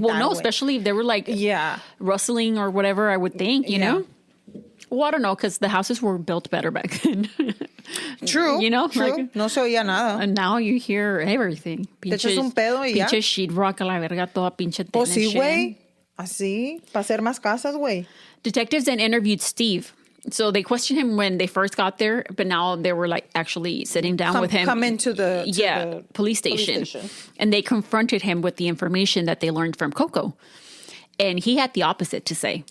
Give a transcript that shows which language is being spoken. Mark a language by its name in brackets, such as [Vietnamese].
[English] well, no, especially if they were, like, rustling or whatever, I would think, you know? Well, I don't know, because the houses were built better back then. True. You know? True. Like, [Spanish] no se oía nada. [English] And now you hear everything. [Spanish] Te echas un pedo y ya. Pinche sheetrock a la verga, toda pinche tela. Oh, sí, güey. Así, para hacer más casas, güey. [English] Detectives then interviewed Steve. So they questioned him when they first got there, but now they were like actually sitting down with him. Come into the police station. And they confronted him with the information that they learned from Coco. And he had the opposite to say.